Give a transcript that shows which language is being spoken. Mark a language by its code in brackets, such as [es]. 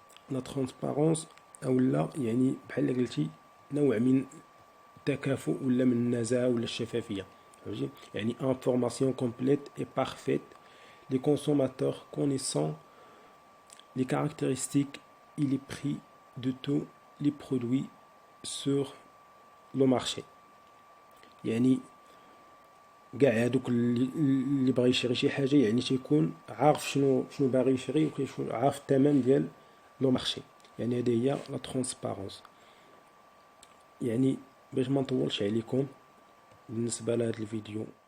[ar] لا ترونسبارونس اولا يعني بحال قلتي نوع من التكافؤ ولا من النزاهه ولا الشفافيه، يعني [fr] information complète et parfaite. Les consommateurs connaissant les caractéristiques et les prix de tous les produits sur le marché. [ar] يعني كاع هادوك اللي باغي يشري شي حاجه يعني تيكون عارف شنو باغي يشري، وكيكون عارف الثمن ديال لو مارشي. يعني هذه هي لا ترونسبارونس. يعني باش ما نطولش عليكم بالنسبه لهذا الفيديو،